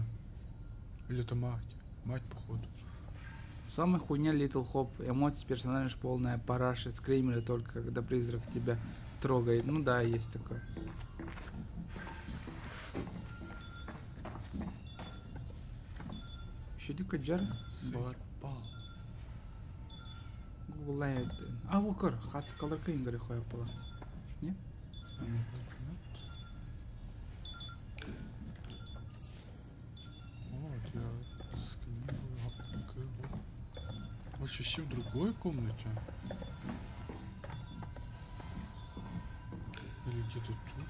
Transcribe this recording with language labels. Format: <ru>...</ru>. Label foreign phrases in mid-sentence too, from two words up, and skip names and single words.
<ru>Или это мать? Мать, походу. Самая хуйня Little Hope. Эмоции персонажа полная параша. Скримеры только когда призрак тебя трогает. Ну да, есть такое. Еще дико джар. Бар. Гуглает. А укр. Хац каларка ингары хоя палат. Не? Вот, я сканирую. Может, еще в другой комнате? Или где-то тут?</ru>